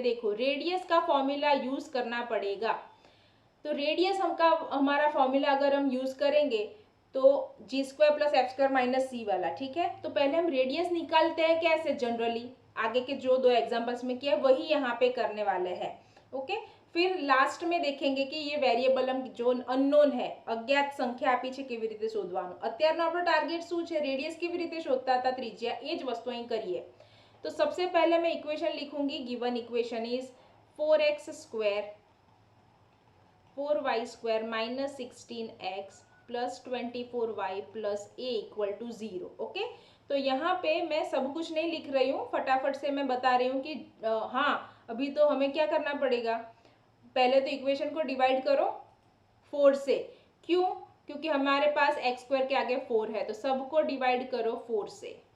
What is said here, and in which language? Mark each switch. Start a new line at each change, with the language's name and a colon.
Hindi: देखो, रेडियस का formula use करना पड़ेगा. तो रेडियस हमारा फॉर्मूला अगर हम यूज करेंगे तो g² + f² - c वाला. ठीक है, तो पहले हम रेडियस निकालते हैं कैसे? जनरली आगे के जो 2 एग्जांपल्स में किया वही यहाँ पे करने वाले हैं. ओके, फिर लास्ट में देखेंगे कि ये वेरिएबल हम जो અનનોન है,
Gujarati: અજ્ઞાત સંખ્યા આપી છે, કેવી રીતે શોધવાનું. અત્યારનો આપણો ટાર્ગેટ શું છે? રેડિયસ કેવી રીતે શોધતા હતા ત્રિજ્યા, એ જ વસ્તુ અહીં કરીએ.
Hindi: तो सबसे पहले मैं इक्वेशन लिखूंगी. Given equation is 4x² 4y² - 16x + 24y + a = 0. Okay, तो यहाँ पे मैं सब कुछ नहीं लिख रही हूँ, फटाफट से मैं बता रही हूँ कि हाँ, अभी तो हमें क्या करना पड़ेगा? पहले तो इक्वेशन को डिवाइड करो 4 से. क्यों? क्योंकि हमारे पास x² के आगे 4 है, तो सबको डिवाइड करो 4 से.